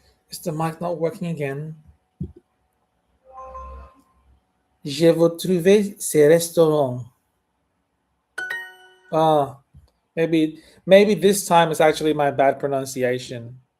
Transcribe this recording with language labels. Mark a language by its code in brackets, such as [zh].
[en] Is the mic not working again? [fr] Je veux trouver ce restaurant. [en] Ah, maybe this time is actually my bad pronunciation.